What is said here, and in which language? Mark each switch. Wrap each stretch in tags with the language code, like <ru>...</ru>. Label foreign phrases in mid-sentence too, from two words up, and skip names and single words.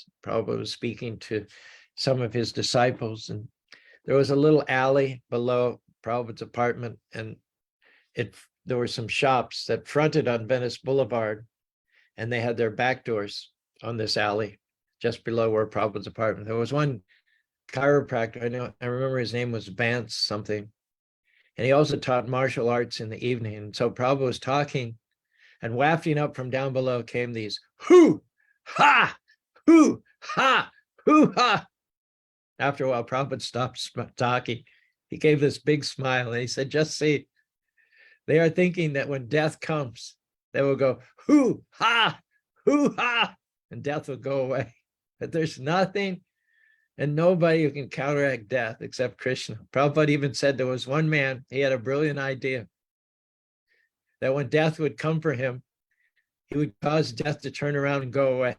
<en>Prabhupada was speaking to some of his disciples, and there was a little alley below Prabhupada's apartment, and there were some shops that fronted on Venice Boulevard, and they had their back doors on this alley just below where Prabhupada's apartment. There was one chiropractor, I remember his name was Vance something, and he also taught martial arts in the evening. And so Prabhupada was talking, and wafting up from down below came these hoo, ha, hoo, ha, hoo, ha. After a while, Prabhupada stopped talking. He gave this big smile and he said, just see, they are thinking that when death comes, they will go, hoo, ha, and death will go away. But there's nothing and nobody who can counteract death except Krishna. Prabhupada even said there was one man, he had a brilliant idea that when death would come for him, he would cause death to turn around and go away.</en>